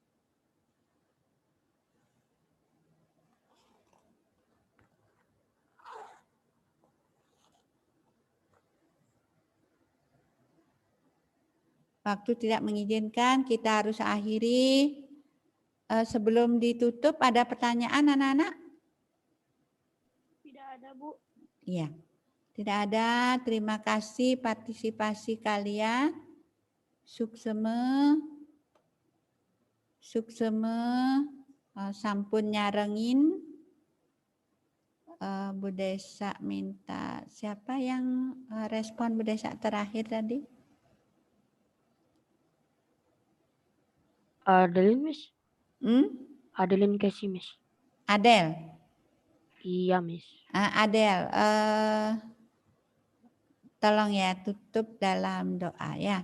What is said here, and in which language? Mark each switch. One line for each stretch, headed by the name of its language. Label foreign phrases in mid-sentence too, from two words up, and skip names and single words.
Indonesian: Waktu tidak mengizinkan, kita harus akhiri. Sebelum ditutup, ada pertanyaan anak-anak? Tidak ada, Bu. Iya, tidak ada. Terima kasih partisipasi kalian.
Balinese: Sukseme, sampun nyarengin.
Indonesian: Bu Desa minta, siapa yang respon Bu Desa terakhir tadi? Adelin, Miss. Adelin Casey, Miss. Adel. Iya, Miss. Adel, tolong ya tutup dalam doa ya.